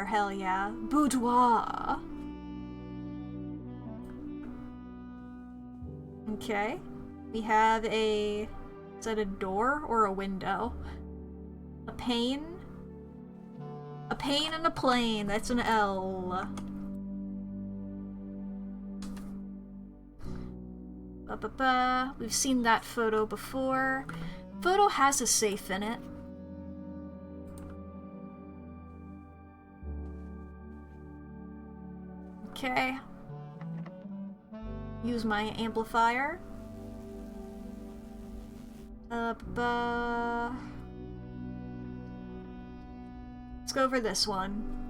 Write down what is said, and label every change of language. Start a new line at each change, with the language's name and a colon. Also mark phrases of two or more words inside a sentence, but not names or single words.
English: Hell yeah. Boudoir. Okay. We have a... Is that a door or a window? A pane? A pane and a plane. That's an L. Ba-ba-ba. We've seen that photo before. Photo has a safe in it. Okay. Use my amplifier. Let's go over this one.